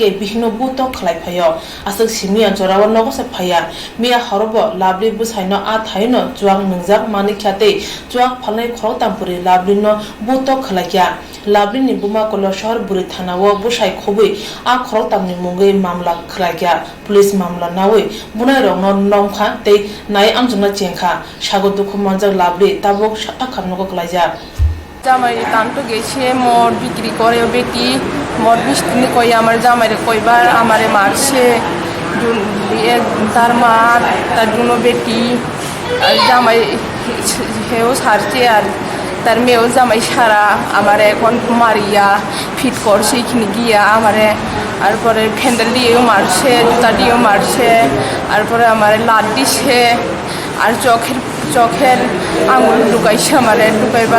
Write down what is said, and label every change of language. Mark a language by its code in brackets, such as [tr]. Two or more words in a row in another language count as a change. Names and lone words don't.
[brx] बिहिनो बुतो खलाइफायो आसक सिमिया जरावा नगो से फाया मिया हरबो लाबलि बसाइनो आ थायनो जवाक नंजाक मानि ख्याते जवाक फालनाय खरक तामपुरि लाबलिनो बुतो खलाइया लाबलिनि बुमा কৈলাসহর बुरि थानावो बसाइ खबै आ खरक तामनि मुंगै मामला खलाइया पुलिस मामला नावै बुनाय रंनो नंखा तै नाय आमजोंना जेंखा सागो दुखु मनजाक लाबलि ताबक साथा खामनोगो खलाइया [bn] জামাই টানটো গেছে মদ বিক্রি করে বেটি মদ মিষ্টি কই আমার জামাইরে কইবার আমারে মারছে তার মা তার দুনো বেটি আর জামাই হেও সারছে আর তার মেয়েও জামাই সারা আমারে এখন মারিয়া ফিট করছে এখানে গিয়া আমারে তারপরে ফ্যান্ডেল দিয়েও মারছে জুতা দিয়েও মারছে তারপরে আমারে লাট দিছে আর চোখের আঙুল ঢুকাইছে আমারে ঢুকাইবার।